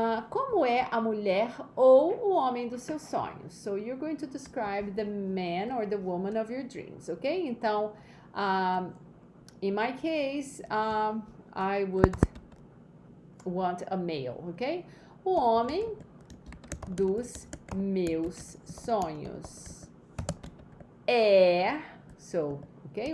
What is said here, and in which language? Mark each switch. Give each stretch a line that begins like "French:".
Portuguese: Como é a mulher ou o homem dos seus sonhos?
English: So you're going to describe the man or the woman of your dreams, ok? Então, in my case, I would want a male, ok?
Portuguese: O homem dos meus sonhos é, so, ok?